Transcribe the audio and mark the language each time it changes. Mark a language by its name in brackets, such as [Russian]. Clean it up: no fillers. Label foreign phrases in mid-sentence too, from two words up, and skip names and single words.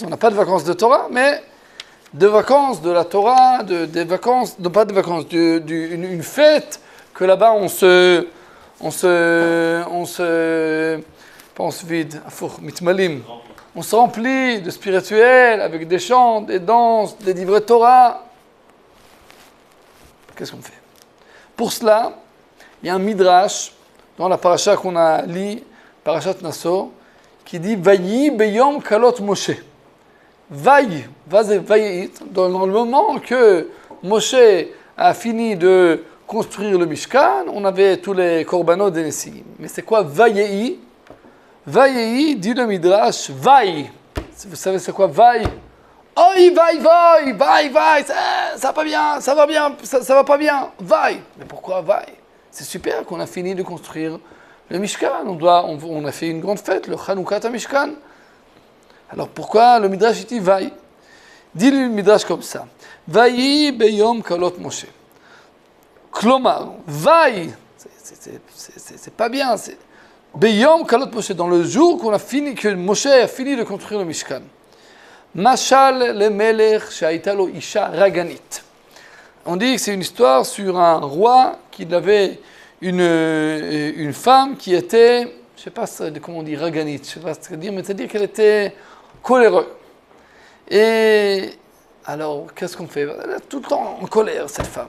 [French] On n'a pas de vacances de Torah, mais de vacances de la Torah, des vacances, non pas de vacances, une fête que là-bas on se pense vide, mitmalim. On se remplit de spirituel avec des chants, des danses, des livrets Torah. Qu'est-ce qu'on fait? Pour cela, il y a un midrash dans la paracha qu'on a lu, parachat Nassau, qui dit [Hebrew] ויהי ביום כלות משה. [French] Vayi, dans le moment que Moshe a fini de construire le Mishkan, on avait tous les korbanot des Nessim. Mais c'est quoi Vayi? Vayi, dit le midrash, Vayi. Vous savez c'est quoi Vayi? Oi, vaille, ça va pas bien, ça va pas bien, vaille. Mais pourquoi vaille? C'est super qu'on a fini de construire le Mishkan, on a fait une grande fête, le Chanukah Mishkan. Alors pourquoi le Midrash dit vaille? Dit le Midrash comme ça. [Hebrew] ויהי ביום כלות משה. [French] Klomar, vaille, c'est pas bien, c'est [Hebrew] ביום כלות משה, [French] dans le jour que Moshe a fini de construire le Mishkan. [Hebrew] משל למלך שהייתה לו אשה רגזנית. [French] On dit que c'est une histoire sur un roi qui avait une femme qui était, je ne sais pas comment on dit raganit, je ne sais pas ce que ça veut dire, mais c'est-à-dire qu'elle était coléreuse. Et alors, qu'est-ce qu'on fait? Elle est tout le temps en colère, cette femme.